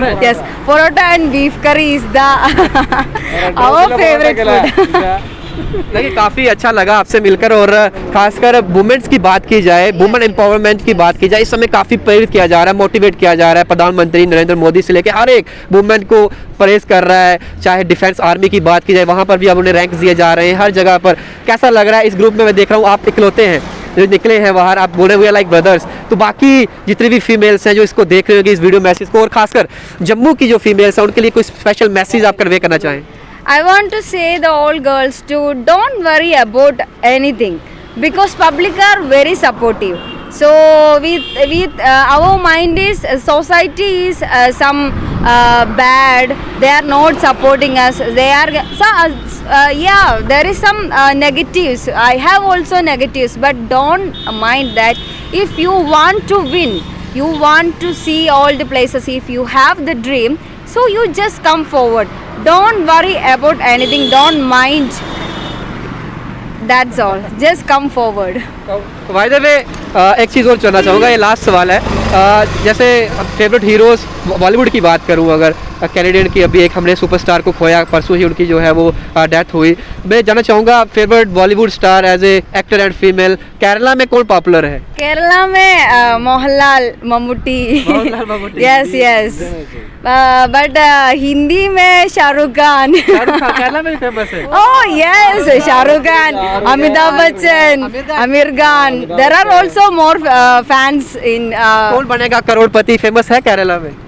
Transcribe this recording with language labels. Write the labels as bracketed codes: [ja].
[en] Yes, parota and beef curry is the our favorite food. [hi] देखिए काफ़ी अच्छा लगा आपसे मिलकर, और खासकर वुमेन्स की बात की जाए, वुमेन एम्पावरमेंट की बात की जाए, इस समय काफ़ी प्रेरित किया जा रहा है, मोटिवेट किया जा रहा है। प्रधानमंत्री नरेंद्र मोदी से लेकर हर एक वुमेन को प्रेस कर रहा है। चाहे डिफेंस आर्मी की बात की जाए, वहाँ पर भी अब उन्हें रैंक दिए जा रहे हैं हर जगह पर। कैसा लग रहा है? इस ग्रुप में मैं देख रहा हूँ आप इकलौते हैं जो निकले हैं बाहर, आप बोले हुए [en] Like brothers. [hi] तो बाकी जितनी भी फीमेल्स हैं जो इसको देख रहे होंगे इस वीडियो मैसेज को, और खासकर जम्मू की जो फीमेल्स हैं उनके लिए कोई स्पेशल मैसेज आप कन्वे करना चाहें? [en] I want to say the all girls to don't worry about anything because public are very supportive. So with our mind is society is some bad. They are not supporting us. They are yeah. There is some negatives. I have also negatives, but don't mind that. If you want to win, you want to see all the places. If you have the dream, so you just come forward. Don't worry about anything. Don't mind. That's all. Just come forward. By the way [hi] एक चीज़ और जानना चाहूँगा, ये last सवाल है। जैसे favourite heroes Bollywood की बात करूँ, अगर कैनेडियन की अभी एक हमने सुपरस्टार को खोया, परसों ही उनकी जो है वो डेथ हुई। मैं जानना चाहूँगा favourite Bollywood star [en] as a actor and female [hi] Kerala में कौन पॉपुलर है? केरला में Mohanlal, Mammootty. [en] Yes yes. But [hi] Hindi में शाहरुख खान। केरला में फेमस है। [en] Oh yes, Shahrukh Khan, Amitabh Bachchan, Aamir Khan. There are also more fans in. [hi] कौन बनेगा करोड़पति फेमस है केरला में?